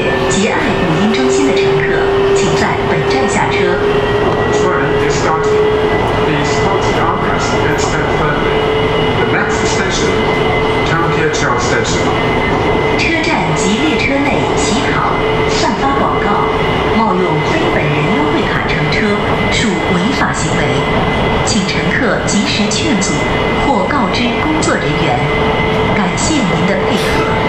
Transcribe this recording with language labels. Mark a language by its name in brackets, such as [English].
[Chinese] 吉爱语音中心的乘客，请在本站下车。 [English] Train is starting. Please hold the armrest and stand firmly. The next station, Changpyechew Station. [Chinese] 车站及列车内乞讨、散发广告、冒用非本人优惠卡乘车属违法行为，请乘客及时劝阻或告知工作人员。感谢您的配合。